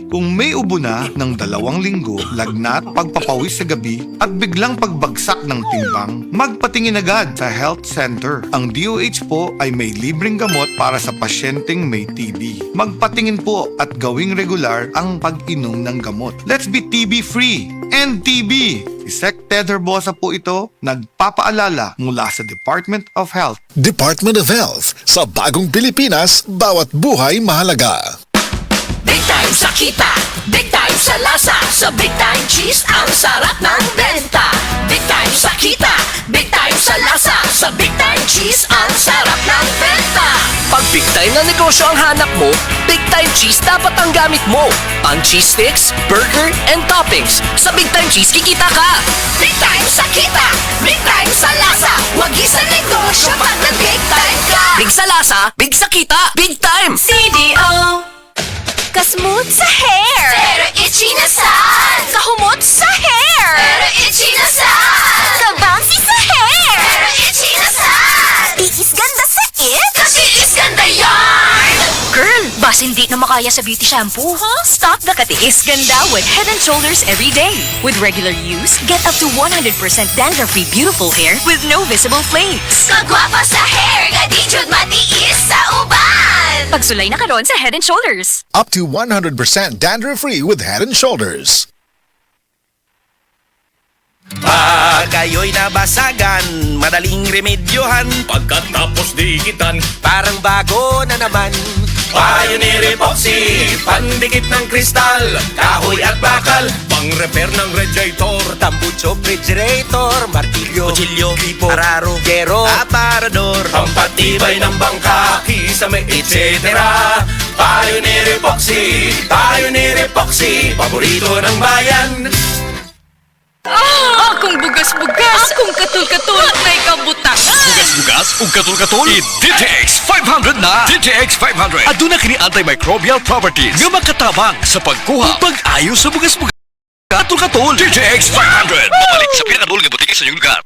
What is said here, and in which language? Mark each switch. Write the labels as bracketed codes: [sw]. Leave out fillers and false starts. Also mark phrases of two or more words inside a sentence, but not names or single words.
[tl] Kung may ubo na ng 2 linggo, lagnat, pagpapawis sa gabi at biglang pagbagsak ng timbang, magpatingin agad sa health center. Ang DOH po ay may libreng gamot para sa pasyenteng may TB. Magpatingin po at gawing regular ang pag-inom ng gamot. [en] Let's be TB free and TB! [tl] Si Sec Ted Herbosa po ito, nagpapaalala mula sa Department of Health. Department of Health, sa bagong Pilipinas, bawat buhay mahalaga. [en] Big time [tl] sa kita, [en] big time [tl] sa lasa, sa Big Time Cheese ang sarap ng benta. [en] Big time [tl] sa kita, [en] big time [tl] sa lasa, sa Big Time Cheese ang sarap ng benta. Pag [en] big time [tl] na negosyo ang hanap mo, Big Time Cheese dapat ang gamit mo. Ang [en] cheese sticks, burger, and toppings. [tl] Sa Big Time Cheese kikita ka. [en] Big time [tl] sa kita, [en] big time [tl] sa lasa, wag sa negosyo pag nag- [en] big time [tl] ka. Big sa lasa, big sa kita, [en] big time. CDO. [ceb] Kasmooth sa hair, Pero itchy na sad. kahumot sa hair, Pero itchy na sad. kabouncy sa hair, Pero itchy na sad. [tl] tiis ganda sa it. Kasi is ganda yarn. Girl, bas hindi na makaya sa [en] beauty shampoo, [tl] huh? [en] Stop the [tl] katiis ganda [en] with Head & Shoulders every day. With regular use, get up to 100% dandruff-free beautiful hair with no visible flakes. [ceb] Kagwapa sa hair, nga di jud matiis sa uban. Pagsulay na karon sa Head & Shoulders. [en] Up to 100% dandruff-free with Head & Shoulders. [tl] Pag kayo'y nabasagan, madaling remedyohan. Pagkatapos dikitan, Parang bago na naman. Pioneer Epoxy, pandikit ng kristal, kahoy at bakal, pang-repair ng radiator, Tambucho, refrigerator, martilyo, kutsilyo, gripo, araro, gero, aparador, pampatibay ng bangka, kisame, etc. Pioneer Epoxy, Pioneer Epoxy, paborito ng bayan. [ceb] Akong bugas-bugas, akong katul-katul, may kabutangan. Bugas-bugas ug katul-katul i-DTX 500 na. DTX 500 aduna kini [en] antimicrobial properties [ceb] nga makatabang sa pagkuha ug pag-ayo sa bugas-bugas. Katul-katul DTX 500 mabalik sa pinakadul nga butiki sa inyong lugar.